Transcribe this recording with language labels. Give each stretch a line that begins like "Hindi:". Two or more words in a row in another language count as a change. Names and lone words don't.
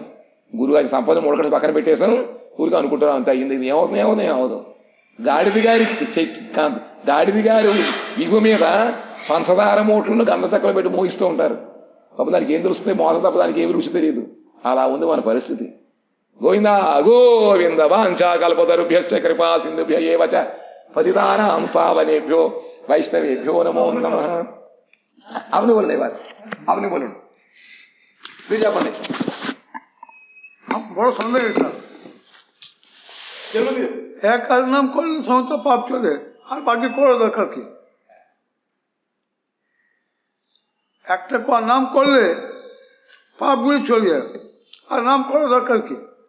Telugu: గురుగారి సంపద మూటకట్టు పక్కన పెట్టేశాను, ఊరికి అనుకుంటున్నాం, అంతే అయ్యింది. ఇది ఏమవుతుంది? గాడిది గారి ఇగు మీద పంచదార మూటలను గంధ చక్కలు పెట్టి మోగిస్తూ ఉంటారు. పాపం దానికి ఏం తెలుస్తుంది? మోసం తప్ప దానికి ఏమి రుచి తెలియదు. అలా ఉంది మన పరిస్థితి.
Sanskrit: గోవిందా గోవింద వాంఛా కల్పతరుభ్యశ్చ కృపా సింధుభ్య ఏవ చ పతితానాం పావనేభ్యో వైష్ణవేభ్యో నమో నమః.
Bangla: আপনি বলেন, এবার আপনি বলুন, প্লিজ আপনি বড় সন্দেহ এটা। এক কাজ নাম করলে সমস্ত পাপ চলে, আর বাকি করার দরকার কি? একটা নাম করলে পাপগুলি চলে যায়, আর নাম করার দরকার কি?